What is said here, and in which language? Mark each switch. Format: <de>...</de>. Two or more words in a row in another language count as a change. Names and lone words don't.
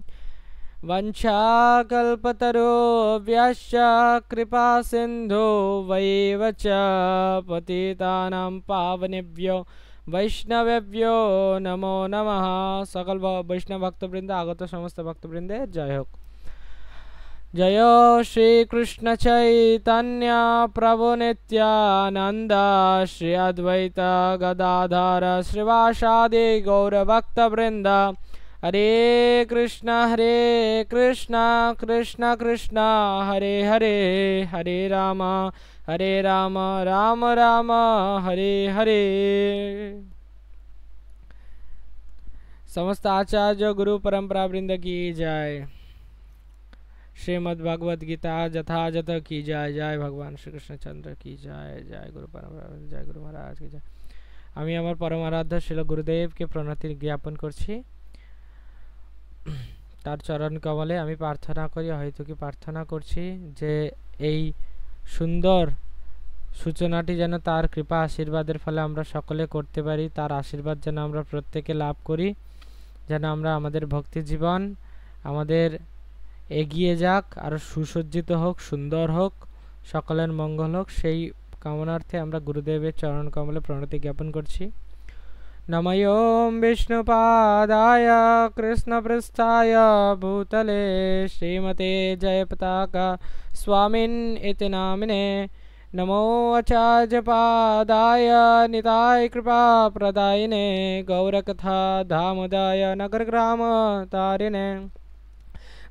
<sa>वंशाकल्पतरुभ्यश्च कृपा सिन्धु वैव च पतितानां पावनेभ्यो वैष्णवेभ्यो नमो नमः। सकल वैष्णव भक्तवृंद आगत समस्त भक्तवृंदे जय हो। जय श्री कृष्ण चैतन्य प्रभु नित्यानंद श्री अद्वैत गदाधर श्रीवासादि गौर भक्तवृंद। हरे कृष्ण कृष्ण कृष्ण हरे हरे हरे राम राम राम हरे हरे।</sa> <hi>समस्त आचार्य गुरु परंपरा वृंद की जय। श्रीमद् भगवद गीता यथाजथ की जय। जय भगवान श्री कृष्णचंद्र की जय। जय गुरु परंपरा, जय गुरु महाराज की जय।</hi> <bn>আমি আমার পরম আরাধ্য শীল গুরুদেব কে প্রণতি জ্ঞাপন করছি। তার চরণ কমলে আমি প্রার্থনা করি, হয়তো কি প্রার্থনা করছি যে এই সুন্দর সূচনাটি যেন তার কৃপা আশীর্বাদের ফলে আমরা সকলে করতে পারি। তার আশীর্বাদ যেন আমরা প্রত্যেকে লাভ করি, যেন আমরা আমাদের ভক্তি জীবন আমাদের এগিয়ে যাক, আর সুসজ্জিত হোক, সুন্দর হোক, সকলের মঙ্গল হোক, সেই কামনার্থে আমরা গুরুদেবের চরণ কমলে প্রণতি জ্ঞাপন করছি।</bn> <sa>नमो ॐ विष्णुपादाय कृष्णपृष्ठाय भूतले श्रीमते जयपताका स्वामिन् इति नामिने। नमो आचार्यपादाय निताय कृपाप्रदायिने गौरकथा धामोदाय नगरग्रामतारिणे।</sa>